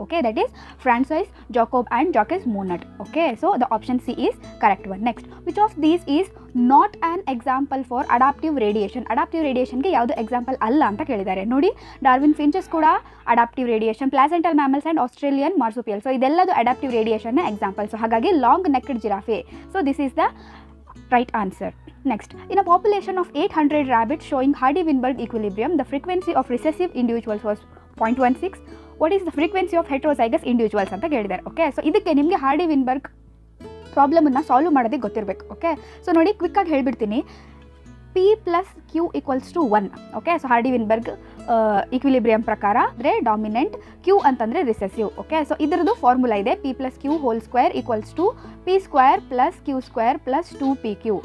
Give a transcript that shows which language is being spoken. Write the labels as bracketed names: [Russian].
[English] Okay, that is François Jacob and Jacques Monod. Okay, so the option C is correct one. Next, which of these is not an example for adaptive radiation. [Kannada] Adaptive ರೇಡಿಯೇಷನ್ಗೆ ಯಾವುದು example ಅಲ್ಲ ಅಂತ ಕೇಳಿದ್ದಾರೆ. ನೋಡಿ, Darwin finches ಕೂಡ adaptive radiation, placental mammals and Australian ಮಾರ್ಸುಪಿಯಲ್. So ಇದೆಲ್ಲದು adaptive ರೇಡಿಯೇಷನ್ನ example. [English] So ಹಾಗಾಗಿ long necked giraffe. So this is the right answer. Next, in a population of 800 rabbits showing Hardy-Weinberg equilibrium, the frequency of recessive individuals was 0.16. What is the frequency of heterozygous individuals [Kannada] ಅಂತ ಕೇಳಿದ್ದಾರೆ. Okay, so ಇದಕ್ಕೆ ನಿಮಗೆ ಹಾರ್ಡಿ-ವಿನ್ಬರ್ಗ್ ಪ್ರಾಬ್ಲಮನ್ನು solve ಮಾಡೋದಕ್ಕೆ ಗೊತ್ತಿರಬೇಕು. Okay, so ನೋಡಿ ಕ್ವಿಕ್ಕಾಗಿ ಹೇಳ್ಬಿಡ್ತೀನಿ. P + Q = 1. Okay, so ಹಾರ್ಡಿ-ವಿನ್ಬರ್ಗ್ equilibrium ಪ್ರಕಾರ ಅಂದರೆ ಡಾಮಿನೆಂಟ್, Q ಅಂತಂದರೆ ರಿಸೆಸಿವ್. ಓಕೆ, ಸೊ ಇದರದ್ದು ಫಾರ್ಮುಲಾ ಇದೆ P + Q² = P² + Q² + 2PQ.